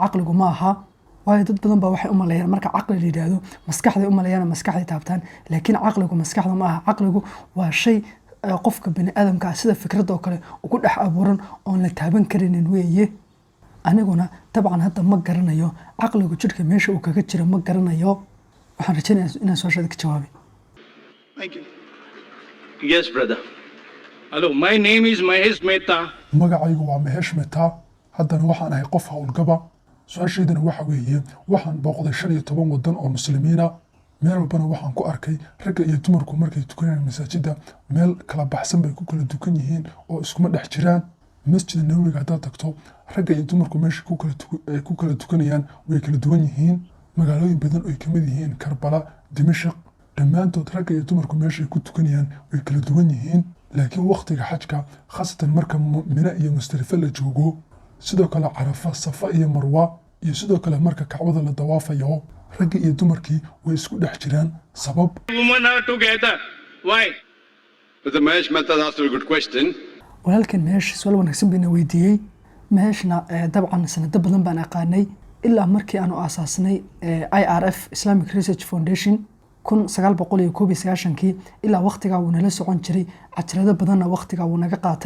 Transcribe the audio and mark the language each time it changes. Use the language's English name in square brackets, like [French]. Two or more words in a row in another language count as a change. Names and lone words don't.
[Somali] caqligu ma aha, waayo dad badan baa waxay u maleeyaan marka caqli la yidhaahdo maskaxday u maleeyaan maskaxday taabtaan, laakiin caqligu maskaxda ma aha. caqligu waa shay qofka bani aadamka sida fikradoo kale ugu dhex abuuran oon la taaban karinin weeye. aniguna dabcan hadda ma garanayo caqligu jidhka meesha uu kaga jiro ma garanayo. waxaan rajaynayaa inaan su-aashaada ka jawaabay. [English] Thank you. Yes, brother. Hello, my name is Mahesh Mehta. [Somali] magacaygu waa Mahesh Mehta. haddana waxaan ahay qof howlgaba. su-aashaydana waxa weeye waxaan booqday 15 wadan oo muslimiina. meel walbana waxaan ku arkay ragga iyo dumarku markay tukanayaan masaajidda meel kala baxsan bay ku kala dukan yihiin oo iskuma dhex jiraan. masjid nabawiga haddaad tagto ragga iyo dumarku meesha ku kala tukanayaan way kala duwan yihiin. magaalooyin badan oo ay ka mid yihiin Karbala, Dimashq, dhammaantood ragga iyo dumarku meesha ay ku tukanayaan way kala duwan yihiin. laakiin waqtiga xajka khaasatan marka Mina iyo Musdalifa la joogo, sidoo kale Carafa, Safa iyo Marwa, iyo sidoo kale marka Kacbada la dawaafayo ragga iyo dumarkii way isku dhex jiraan. sabab [English] Women are together. Why? Brother Mahesh Mehta has asked a good question. [Somali] walaalkan meesh su'aal wanaagsan bayna weydiiyey. meeshna dabcan sanado badan baan aqaanay. ilaa markii aanu aasaasnay IRF Islamic Research Foundation 1991 ilaa waqtigaa wuu nala socon jiray, cajalado badanna waqtigaa wuu naga qaatay.